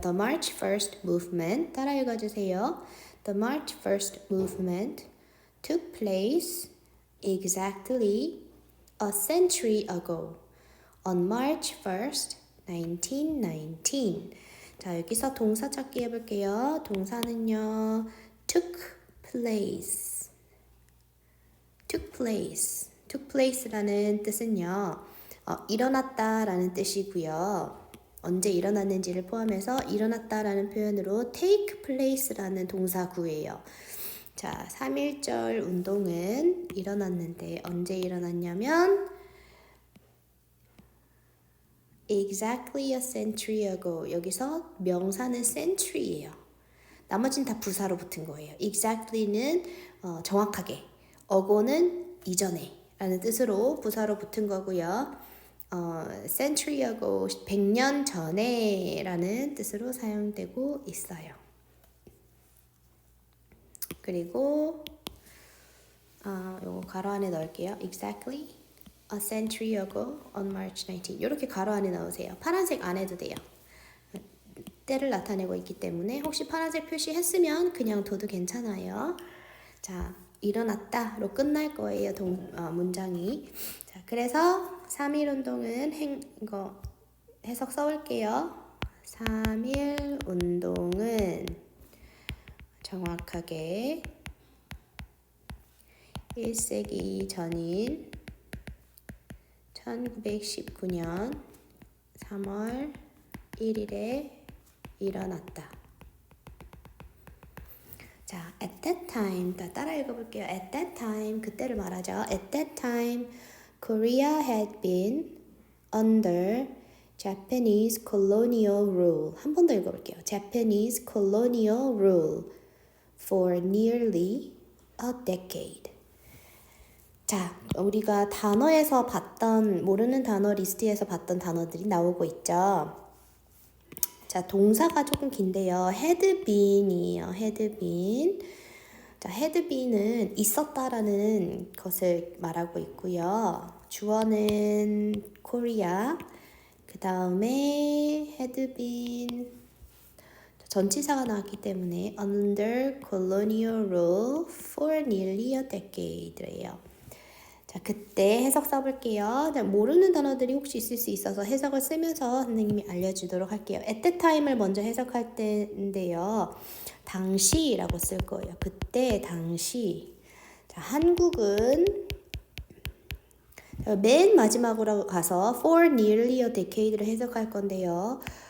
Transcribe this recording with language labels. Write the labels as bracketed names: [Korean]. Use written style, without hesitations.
[English] The March First Movement, [Korean] 따라 읽어주세요. [English] The March First Movement took place exactly a century ago on March 1st, 1919. [Korean] 자, 여기서 동사 찾기 해볼게요. 동사는요, [English] took place. took place. took place [Korean] 라는 뜻은요, 일어났다라는 뜻이고요. 언제 일어났는지를 포함해서 일어났다라는 표현으로 [English] take place [Korean] 라는 동사 구예요. 자, 3.1절 운동은 일어났는데 언제 일어났냐면 [English] exactly a century ago. [Korean] 여기서 명사는 century예요. 나머지는 다 부사로 붙은 거예요. exactly는 정확하게, ago는 이전에 라는 뜻으로 부사로 붙은 거고요. [English] century ago, [Korean] 100년 전에 라는 뜻으로 사용되고 있어요. 그리고 요거 가로 안에 넣을게요. [English] exactly a century ago on March 19. [Korean] 이렇게 가로 안에 넣으세요. 파란색 안 해도 돼요. 때를 나타내고 있기 때문에 혹시 파란색 표시했으면 그냥 둬도 괜찮아요. 자, 일어났다로 끝날 거예요. 문장이. 자, 그래서 3.1 운동은 이거 해석 써볼게요. 3.1 운동은 정확하게 1세기 전인 1919년 3월 1일에 일어났다. 자, [English] at that time, [Korean] 따라 읽어볼게요. [English] At that time, [Korean] 그때를 말하죠. [English] At that time, Korea had been under Japanese colonial rule. [Korean] 한 번 더 읽어볼게요. [English] Japanese colonial rule for nearly a decade. [Korean] 자, 우리가 단어에서 봤던, 모르는 단어 리스트에서 봤던 단어들이 나오고 있죠. 자, 동사가 조금 긴데요. [English] had been [Korean] 이에요. [English] had been. [Korean] 자, [English] had been [Korean] 은 있었다라는 것을 말하고 있고요. 주어는 Korea. 그 다음에 had been 전치사가 나왔기 때문에 [English] under colonial rule for nearly a decade [Korean] 래요. 자, 그때 해석 써볼게요. 자, 모르는 단어들이 혹시 있을 수 있어서 해석을 쓰면서 선생님이 알려주도록 할게요. [English] at the time [Korean] 을 먼저 해석할 때인데요. 당시라고 쓸 거예요. 그때, 당시. 자, 한국은 맨 마지막으로 가서 [English] for nearly a decade [Korean] 를 해석할 건데요.